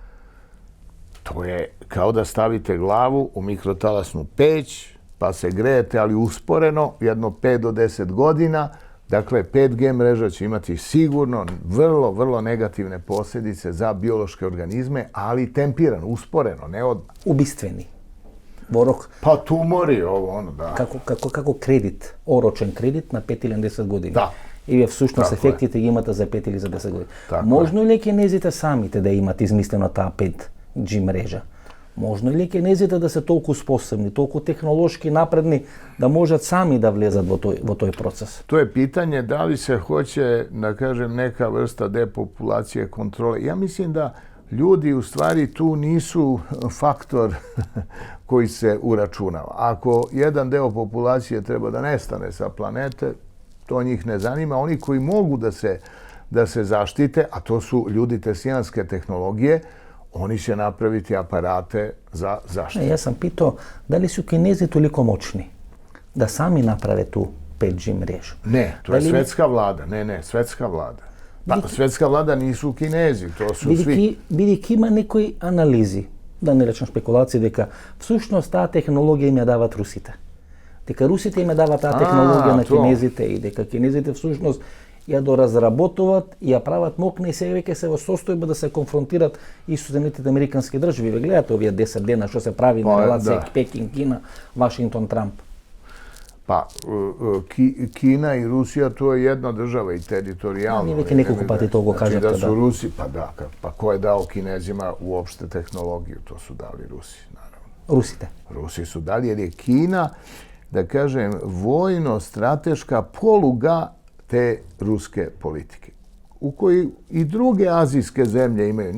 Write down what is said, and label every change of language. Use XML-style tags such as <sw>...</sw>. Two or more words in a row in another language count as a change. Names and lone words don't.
<sr>To je kao da stavite glavu u mikrotalasnu peć, pa se grejete, ali usporeno, jedno 5 do 10 godina. Dakle, 5G mreža će imati sigurno vrlo negativne posljedice za biološke organizme, ali tempirano, usporeno, ne odmah.</sr> <mk>Убиствени. Во рок.</mk> <sr>Pa tumori, da.</sr> <mk>Како кредит, орочен кредит на 5 или 10 години. Да. И вие всушност ефектите ги имате за 5 или за 10 години. Можно ли кинезите самите да имат измислено таа 5G мрежа? Можно ли кинезите да се толку способни, толку технолошки напредни, да можат сами да влезат во тој процес?</mk> <sr>To je pitanje da li se hoće, da kažem, neka vrsta depopulacije kontrole. Ja mislim da ljudi u stvari tu nisu faktor koji se uračunava. Ako jedan deo populacije treba da nestane sa planete, to njih ne zanima. Oni koji mogu da se zaštite, a to su ljudi teslijanske tehnologije, oni će napraviti aparate za zaštitu. Ja sam pitao da li su Kinezi toliko moćni da sami naprave tu 5G mrežu? Ne, to je svetska vlada. Ne, svetska vlada. Pa, svetska vlada nisu Kinezi, to su svi.</sr> <mk>Бидејќи има некои анализи, да не речем спекулации, дека всушност таа технологија им ја дават русите. Дека русите им ја дават таа технологија на кинезите и дека кинезите всушност ја доразработуваат и ја прават мокна и сега веќе се во состојба да се конфронтират и со Соединетите американски држави. Ве гледате овие 10 дена што се прави на релација Пекин, Кина, Вашингтон, Трамп.</mk> <sr>Pa, Kina i Rusija, to je jedna država i teritorijalno.</sr> <mk>Ми веќе неколку пати тоа го кажете.</mk> <sr>Znači da su Rusi, pa ko je dao Kinezima uopšte tehnologiju? To su dali Rusi, naravno.</sr> <mk>Rusite?</mk> <sr>Rusi su dali, jer je Kina, da kažem, vojno-strateška poluga te ruske politike, u kojoj i druge azijske zemlje imaju.</sr>